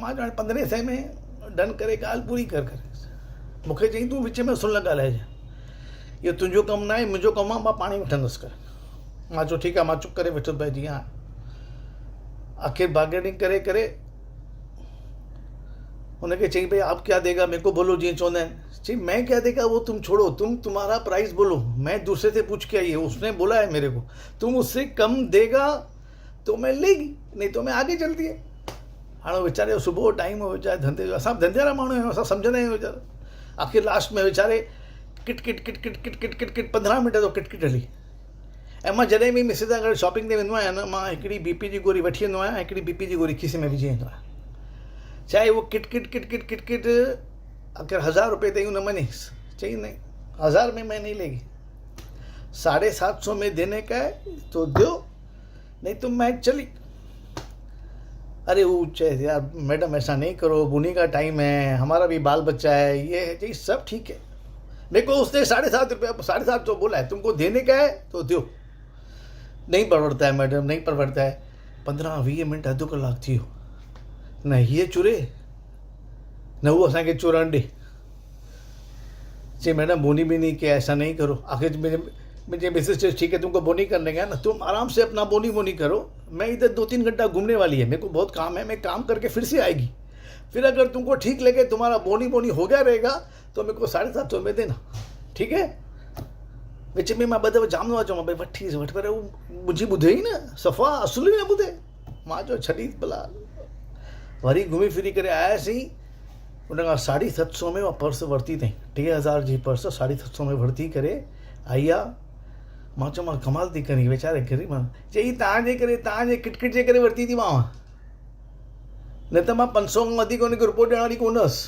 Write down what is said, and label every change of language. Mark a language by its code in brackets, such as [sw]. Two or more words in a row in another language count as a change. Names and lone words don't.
[sd] मां हाणे 1500 में डन करे ॻाल्हि पूरी कर। मूंखे चईं तूं विच में सुन ॻाल्हाइजांइ, इहो तुंहिंजो कमु न आहे, मुंहिंजो कमु आहे, मां पाण ई वठंदुसि कर। मां चयो ठीकु आहे, मां चुप करे वेठो भई जीअं आखिर बार्गेनिंग करे करे उनखे चईं भई [ur] آپ کیا دیگا، میرے کو بولو, [sd] जीअं चवंदा आहिनि। [ur] چئی میں کیا دیگا وہ تم چھوڑو، تمہارا پرائس بولو، میں دوسرے سے پوچھ کے آئی ہے، اس نے بولا ہے میرے کو، تم اس سے کم دیگا تو میں لیگی، نہیں تو میں آگے چلتی ہے. [sd] हाणे वीचारे सुबुह टाइम हो, वीचारे धंधे जो, असां धंधे वारा माण्हू आहियूं, असां सम्झंदा आहियूं वीचारा। आखिर लास्ट में वीचारे किट किट किट किट किट किट किट किट 15 मिंट तो किट किट हली। ऐं मां जॾहिं बि मिसिस सां गॾु शॉपिंग ते वेंदो आहियां न, मां हिकिड़ी BP जी गोरी वठी वेंदो आहियां, हिकिड़ी BP जी गोरी खीसे में विझी वेंदो आहियां। [ur] چاہے وہ کٹ کٹ کٹ کٹ کٹ کٹ किट किट किट किट [sd] अगर 1000 रुपये ते न मनी, [ur] چاہیے نہیں 1000 میں میں نہیں لیگی، 750 میں دینے کا ہے تو دو، نہیں تو میں چلی. ارے وہ چاہے یار میڈم ایسا نہیں کرو، بونی کا ٹائم ہے، ہمارا بھی بال بچہ ہے، یہ ہے جی، سب ٹھیک ہے. میرے کو اس نے 750 روپیہ 750 بولا ہے، تم کو دینے کا ہے تو دو، نہیں پروڑتا ہے میڈم، نہیں پروڑتا ہے. [sd] 15-20 मिनट अधु कलाक थी वियो, न हीअ चुरे न उहो असांखे चुरण ॾे। [ur] چئی میڈم بونی بھی نہیں کیا، ایسا نہیں کرو. آخر مجھے مسز سے ٹھیک ہے تم کو بونی کرنے کا ہے نا، تم آرام سے اپنا بونی کرو، میں ادھر 2-3 گھنٹہ گھومنے والی ہے، میرے کو بہت کام ہے، میں کام کر کے پھر سے آئے گی. پھر اگر تم کو ٹھیک لگے، تمہارا بونی ہو گیا رہے گا، تو میرے کو 750 میں دینا، ٹھیک ہے. [sd] विच में मां ॿ दफ़ा जाम न चवां भई वठ, पर हू मुंहिंजी ॿुधे ई न, सफ़ा असुल ई न ॿुधे। मां चयो छॾी भला। वरी घुमी फिरी करे आयासीं, उन खां 750 में उहा पर्स वरिती अथई, 3000 जी पर्स 750 में वरिती करे आई आहे। मां चयो मां कमाल थी करी, वीचारे ग़रीब माण्हू। चई तव्हांजे किटकिट जे करे वरिती थी मां, न त मां 500 खां वधीक उनखे रुपयो ॾियण वारी कोन हुअसि।